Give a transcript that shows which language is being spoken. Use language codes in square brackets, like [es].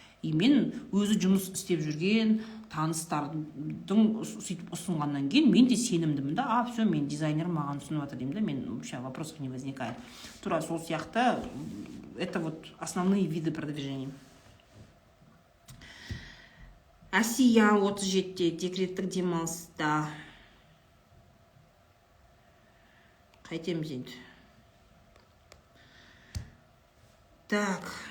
[kk] И мен өзі жұмыс істеп жүрген таныстардың сөйтіп ұсынғаннан кейін мен де сенімдімін да, все, мен дизайнерім маған ұсынып жатыр деймін да, мен [ru] вообще вопросов не возникает. [kk] Тура сол сияқты, [ru] это вот основные виды продвижения. [kk] Асия 37-те декреттік демалыста. Қайтеміз енді. [ru] Так.